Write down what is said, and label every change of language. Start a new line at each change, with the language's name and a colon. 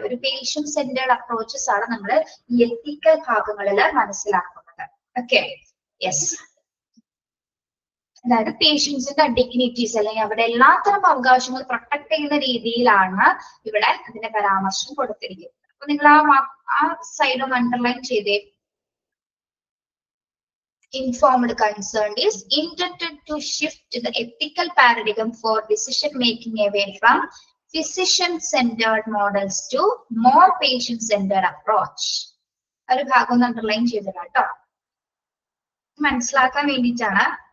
Malayalam: ഒരു patient centred approaches ആണ് നമ്മൾ ഈ എത്തിക്കൽ ഭാഗങ്ങളിൽ മനസ്സിലാക്കുന്നത്. Okay, yes. അതായത് പേഷ്യൻസിന്റെ ഡിഗ്നിറ്റീസ് അല്ലെങ്കിൽ അവരുടെ എല്ലാത്തരം അവകാശങ്ങൾ പ്രൊട്ടക്ട് ചെയ്യുന്ന രീതിയിലാണ് ഇവിടെ അതിന്റെ പരാമർശം കൊടുത്തിരിക്കുന്നത്. അപ്പൊ നിങ്ങൾ ആ സൈഡ് ഒന്ന് അണ്ടർലൈൻ ചെയ്തേ.
English: Informed concern is intended to shift the ethical paradigm for decision making away from physician-centered models to more patient-centered approach.
Malayalam: ഒരു ഭാഗം ഒന്ന് അണ്ടർലൈൻ ചെയ്തിടാം കേട്ടോ, മനസ്സിലാക്കാൻ വേണ്ടിയിട്ടാണ്.